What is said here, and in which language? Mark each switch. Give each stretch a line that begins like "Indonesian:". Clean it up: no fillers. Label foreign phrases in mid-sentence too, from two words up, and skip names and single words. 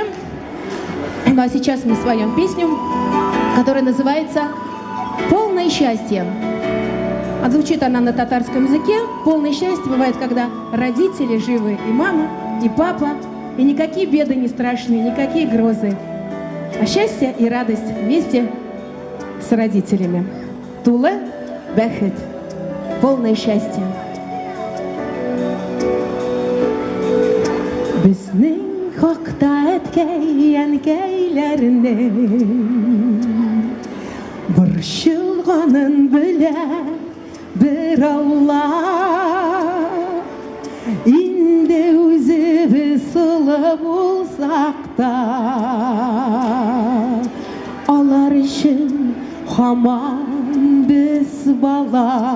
Russian: Ну а сейчас мы споем песню, которая называется «Полное счастье». Звучит она на татарском языке. Полное счастье бывает, когда родители живы, и мама, и папа, и никакие беды не страшные, никакие грозы. А счастье и радость вместе с родителями.
Tatar: Тулы бәхет.
Russian: Полное счастье.
Tatar: Безнең хакта әткәй-әнкәйләрнең борчылганын белә бер Алла. Инде үзебез сылы булсак та, алар өчен һаман без бала.